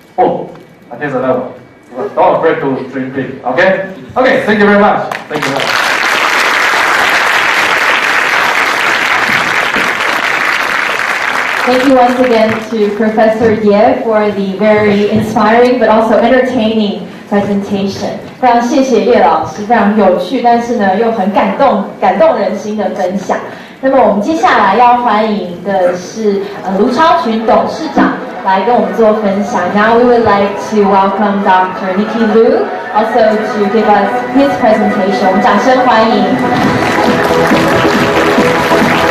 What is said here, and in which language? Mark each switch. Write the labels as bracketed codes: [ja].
[en] Oh, and here's another one. Don't afraid to dream big. Okay? Okay, thank you very much. Thank you very much. Thank you once again to Professor Ye for the very inspiring but also entertaining presentation. [zh] 非常谢谢叶老师，非常有趣，但是呢又很感动人心的分享。那么我们接下来要欢迎的是卢超群董事长来跟我们做分享。 [en] Now we would like to welcome Dr. Nicky Liu also to give us his presentation. [zh] 我们掌声欢迎。